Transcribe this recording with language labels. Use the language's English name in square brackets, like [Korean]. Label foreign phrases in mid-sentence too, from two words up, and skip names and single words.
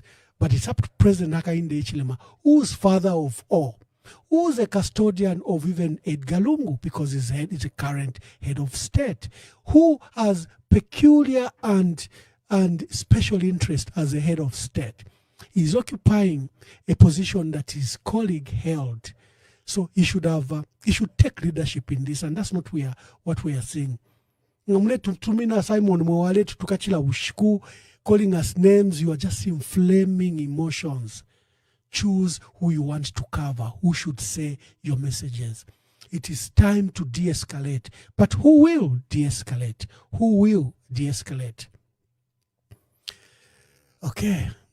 [English] But it's up to President Hakainde Hichilema, who's father of all, who's a custodian of even Edgar Lungu, because his head is a current head of state, who has peculiar and special interest as a head of state. He's occupying a position that his colleague held. So he should take leadership in this, and that's not what we are seeing. [Bemba] Tumina Simon Mwale tukachila ushiku, [English] calling us names. You are just inflaming emotions. Choose who you want to cover, who should say your messages. It is time to de-escalate. But who will de-escalate? Who will de-escalate? Okay.